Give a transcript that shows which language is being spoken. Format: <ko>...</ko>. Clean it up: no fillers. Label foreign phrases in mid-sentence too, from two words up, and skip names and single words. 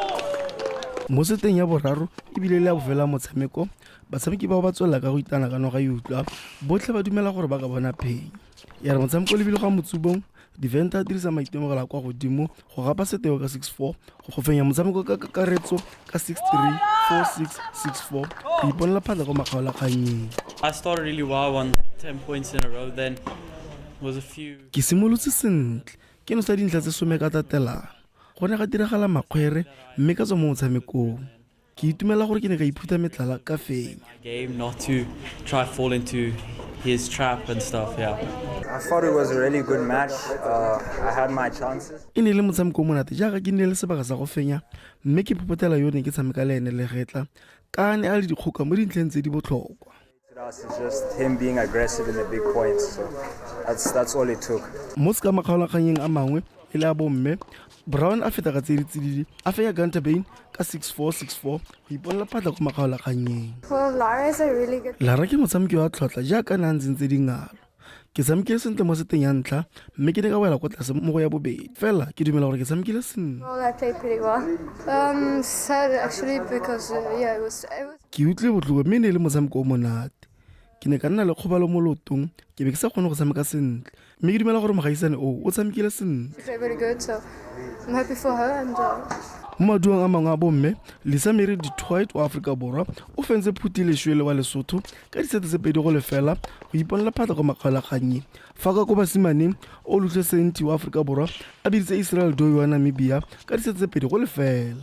<tn>Mo seteng ya boraro ebile le ya bofela motshameko batshameki bao ba tswelela ka go itana ka noga e utlwa botlhe ba dumela gore ba ka bona phenyo ya re motshameko lebile go motsubong De Venter a dirisa maitemogelo a kwa godimo go gapa seteo ka 6-4 go fenya motshameko ka kakaretso ka 6-3 4-6 6-4 go iponela phatla go makgaola kganyeng.</tn> <en>I started really well, I won 10 points in a row, then was a few.</en> <tn>Ke simolotse sentle ke no sa dintlha tse some ka tatelang go ne ga diragala makgwere mme ka tswa mo motshamekong ke itumela gore ke ne ka iphuta metlala ka fenya. Game not to try fall into his trap and stuff, yeah. I thought it was a really good match. I had my chances. E ne le motshameko monate jaaka ke ne le sebaka sa go fenya mme ke phopotela yone ke tshameka le ene le getla ka ne a le dikgoka mo dintleng tse di botlhokwa.</tn> <en>It's just him being aggressive in the big points, so that's all it took.</en> <tn>Mo ska makgaolakganyeng a mangwe e le a bomme Brown a feta ka tsididi a fenya Gettenbein ka 6-4 6-4 go iponela phatla go makgaolakganyeng.</tn> <en>Well, Lara is a really good.</en> <tn>Lara ke motshameki wa tlhotlha jaaka na ntse di ngalo ke tshamekile sentle mo seteng ya ntlha mme ke ne ka wela kwa tlase mo go ya bobedi fela ke dumela gore ke tshamekile sentle.</tn> <en>Well, I played pretty well. Sad actually because yeah, it was.</en> <tn>Ke utlwe botlhoko mme ne le motshameko o monate ke ne ka nna le kgobalo mo lotong ke be ke sa kgone go tshameka sentle mme ke dumela gore mogaisane o tshamekile sentle.</tn> <en>She played very good, so I'm happy for her and.</en> <tn>Mo maduong a mangwe a bomme Lisa Mary Detroit wa Africa Borwa o fentse Phutile Shwele wa Lesotho ka disete tse pedi go lefela go iponela phatla go makgaolakganyeng fa ka ko basimaneng o lutlhe Senti wa Africa Borwa a biditse Israel Doi wa Namibia ka disete tse pedi go lefela.</tn>